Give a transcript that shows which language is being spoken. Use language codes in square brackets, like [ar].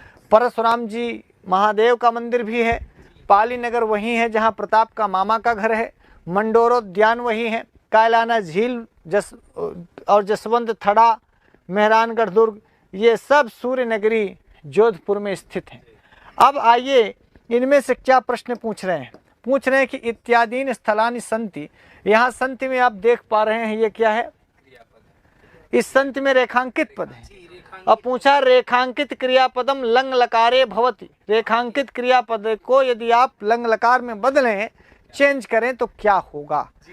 [hi] परशुराम जी महादेव का मंदिर भी है। पाली नगर वही है जहाँ प्रताप का मामा का घर है। मंडोरोद्यान वही है। कायलाना झील और जसवंत थड़ा, मेहरानगढ़ दुर्ग, ये सब सूर्य नगरी जोधपुर में स्थित हैं। अब आइए इनमें से क्या प्रश्न पूछ रहे हैं। पूछ रहे हैं कि [sa] इत्यादि स्थलानि सन्ति। [hi] यहाँ संति में आप देख पा रहे हैं ये क्या है? इस संति में रेखांकित पद है। अब पूछा [sa] रेखांकित क्रियापदम लंग लकारे भवति। [hi] रेखांकित क्रियापद को यदि आप लंग लकार में बदलें, चेंज करें तो क्या होगा?